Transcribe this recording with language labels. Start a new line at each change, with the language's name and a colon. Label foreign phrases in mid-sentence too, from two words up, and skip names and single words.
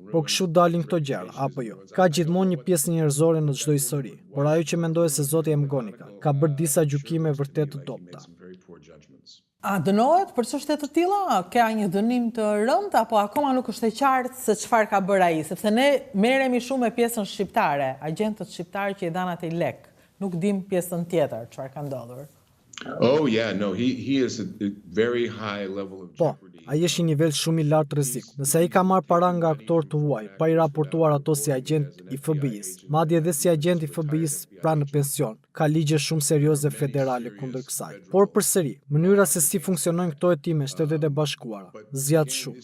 Albanian: Por kështu dalin këto gjëra, apo jo? Ka gjithmonë një pjesë njerëzore në çdo histori, por ajo që mendoj se zoti McGonigal ka bërë disa gjykime vërtet të dobta. A dënohet për çështje të tilla? Ka një dënim të rënd apo akoma nuk është e qartë se çfarë ka bërë ai, sepse ne merremi shumë me pjesën shqiptare, agjentët shqiptarë që i dhanë atë lek. Nuk dim pjesën tjetër, çfarë ka ndodhur.
English: oh yeah, no, he is a very high level of
Albanian: Po,
English: jeopardy.
Albanian: ai është një nivel shumë i lartë rreziku. Nëse ai ka marrë para nga aktorë të huaj, pa i raportuar ato si agent i FBI-s, madje edhe si agent i FBI-s pranë në pension, ka ligje shumë serioze federale kundër kësaj. Por përsëri, mënyra se si funksionojnë këto hetime Shtetet e Bashkuara zgjat shumë.